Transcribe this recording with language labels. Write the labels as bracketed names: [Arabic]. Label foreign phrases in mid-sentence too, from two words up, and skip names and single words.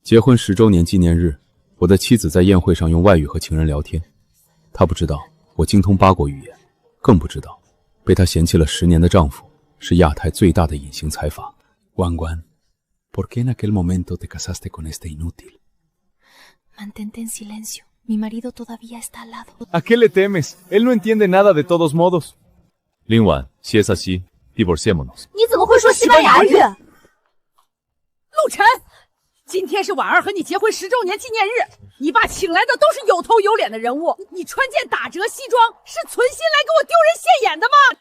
[Chinese] 结婚10周年纪念日，我的妻子在宴会上用外语和情人聊天。她不知道我精通8国语言，更不知道被她嫌弃了10年的丈夫是亚太最大的隐形财阀。 [Spanish] 关关 ¿Por qué en aquel momento te casaste con este inútil? Mantente en silencio. Mi marido todavía está al lado. ¿A qué le temes? Él no entiende nada de todos modos. [Chinese] 今晚歇萨西 divorciémonos。你怎么会说西班牙语？陆晨，今天是婉儿和你结婚10周年纪念日，你爸请来的都是有头有脸的人物，你穿件打折西装是存心来给我丢人现眼的吗？